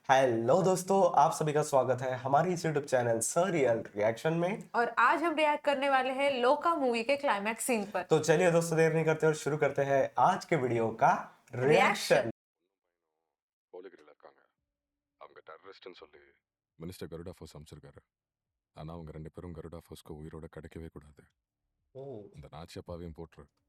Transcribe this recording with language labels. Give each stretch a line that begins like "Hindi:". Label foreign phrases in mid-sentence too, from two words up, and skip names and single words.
Hindi: हेलो दोस्तों, आप सभी का स्वागत है हमारे इस
English: YouTube channel
Hindi: सरियल रिएक्शन में। और आज हम रिएक्ट करने वाले हैं लोका मूवी के
English: climax scene
Hindi: पर। तो चलिए दोस्तों, देर नहीं करते और शुरू करते हैं आज के वीडियो का रिएक्शन।
Tamil: போலிகிரியில் இருக்காங்க. அவங்க டெரரிஸ்ட்னு சொல்லி மினிஸ்டர் கருடா ஃபோர்ஸ் அமைச்சிருக்காரு. ஆனால் அவங்க 2 பேரும் கருடா ஃபோர்ஸ்க்கு உயிரோட கிடைக்கவே கூடாது. ओ, இந்த நாச்சியப்பாவையும் போட்டுரு.